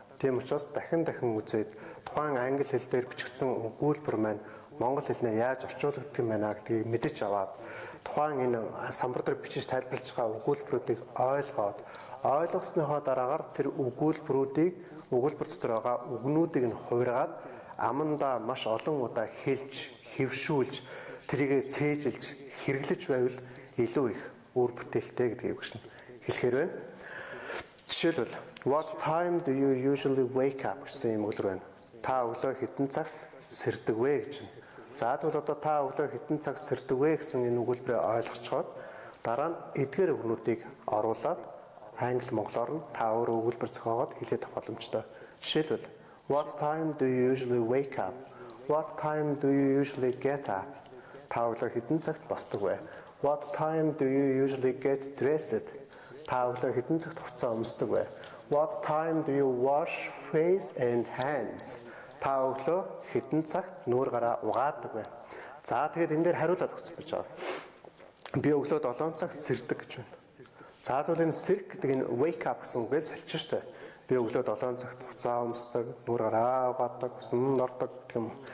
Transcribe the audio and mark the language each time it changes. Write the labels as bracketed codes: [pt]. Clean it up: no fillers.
[mn] Тийм учраас дахин үзээд тухайн англи хэл дээр бичигдсэн өгүүлбэр маань монгол хэлнээ яаж орчуулдаг юм байна гэдгийг мэдэж аваад тухайн энэ самбар дээр бичиж тайлбарлаж байгаа өгүүлбэрүүдийг ойлгосныхоо дараагаар тэр өгүүлбэр дотор байгаа үгнүүдийг нь хувиргаад амандаа маш олон удаа хэлж, хэвшүүлж, тэрийгэ цээжилж, хэрэглэж байвал илүү их үр бүтээлтэй гэдгийг багш нь хэлэхээр байна. Жишээлбэл [en] what time do you usually wake up [mn] гэсэн юм өгүүлбэр байна. Та өглөө хэдэн цагт сэрдэг вэ гэж байна. За тэгвэл одоо та өглөө хэдэн цаг сэрдэг вэ гэсэн энэ өгүүлбэрээ ойлгочхоод дараа нь эдгээр өгнүүдийг оруулаад англи монголоор нь та өөрөө өгүүлбэр зохиогоод хэлээд авах боломжтой. [en] Жишээлбэл what time do you usually wake up? What time do you usually get up? [mn] Та өглөө хэдэн цагт босдог вэ? [en] What time do you usually get dressed? [mn] Та өглөө хэдэн цагт хувцас өмсдөг вэ? [en] What time do you wash face and hands? [mn] Та өглөө хэдэн цагт нүүр гараа угаадаг вэ? За тэгээд энэ дээр хариулаад өгсөн байж байгаа. Би өглөө 7 цагт сэрдэг гэж байна. За тэгвэл энэ сэрг гэдэг энэ wake up гэсэн үгээр соличих штэ. Би өглөө 7 цагт хувцас өмсдөг, нүүр гараа угаадаг, усанд ордог гэх юм.